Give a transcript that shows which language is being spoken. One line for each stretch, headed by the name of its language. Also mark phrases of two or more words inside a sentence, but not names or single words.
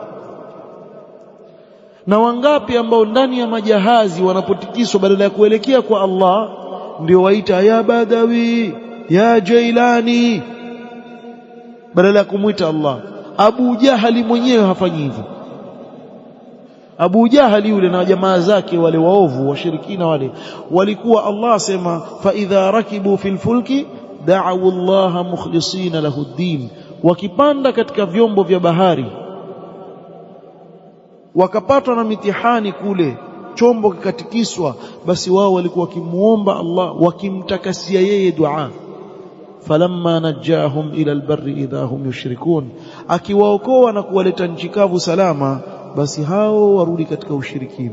Swahili: Na wangapi ambao ndani ya majahazi wanapotikiswa, badala ya kuelekea kwa Allah ndio waita ya Badawi, ya Jailani, badala ya kumuita Allah. Abu Jahali mwenyewe hafanyi hivyo. Abu Jahali yule na jamaa zake wale waovu washirikina wale walikuwa, Allah asema
Arabic: فإذا ركبوا في الفلك دعوا الله مخلصين له الدين,
Swahili: wakipanda katika vyombo vya bahari wakapatwa na mitihani kule, chombo kikatikiswa, basi wao walikuwa wakimuomba Allah, wakimtakasia yeye dua.
Arabic: فلما نجاهم إلى البر إذا هم يشركون,
Swahili: akiwaokoa na kuwaleta nchi kavu salama, basi hao warudi katika ushirikina.